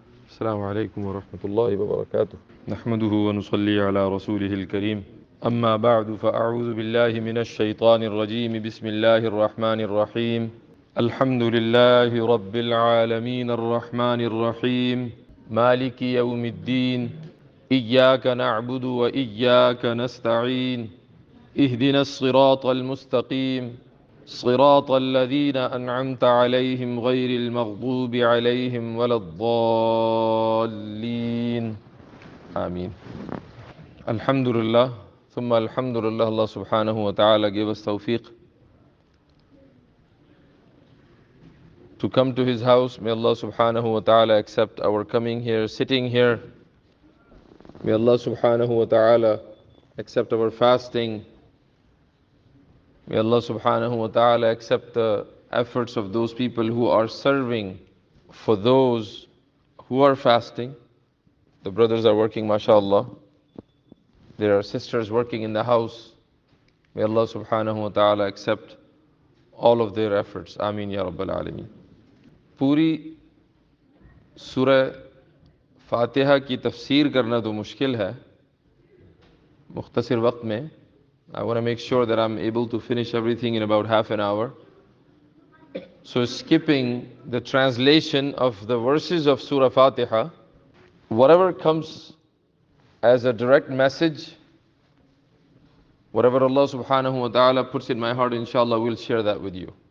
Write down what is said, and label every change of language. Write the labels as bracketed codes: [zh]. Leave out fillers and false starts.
[ar] السلام عليكم ورحمة الله وبركاته نحمده ونصلي على رسوله الكريم أما بعد فأعوذ بالله من الشيطان الرجيم بسم الله الرحمن الرحيم الحمد لله رب العالمين الرحمن الرحيم مالك يوم الدين إياك نعبد وإياك نستعين اهدنا الصراط المستقيم صراط الذين أنعمت عليهم غير المغضوب عليهم ولا الضالين آمين. [en] Alhamdulillah, thumma alhamdulillah, Allah subhanahu wa ta'ala gave us tawfiq to come to His house. May Allah subhanahu wa ta'ala accept our coming here, sitting here. May Allah subhanahu wa ta'ala accept our fasting. May Allah subhanahu wa ta'ala accept the efforts of those people who are serving for those who are fasting. The brothers are working, mashallah. There are sisters working in the house. May Allah subhanahu wa ta'ala accept all of their efforts. Ameen ya Rabbal Alameen. [hi] पूरी सूरह फातिहा की तफसीर करना तो मुश्किल है मुख्तसर वक्त में. [en] I want to make sure that I'm able to finish everything in about half an hour. So skipping the translation of the verses of Surah Fatiha, whatever comes as a direct message, whatever Allah subhanahu wa ta'ala puts in my heart, inshallah, we'll share that with you.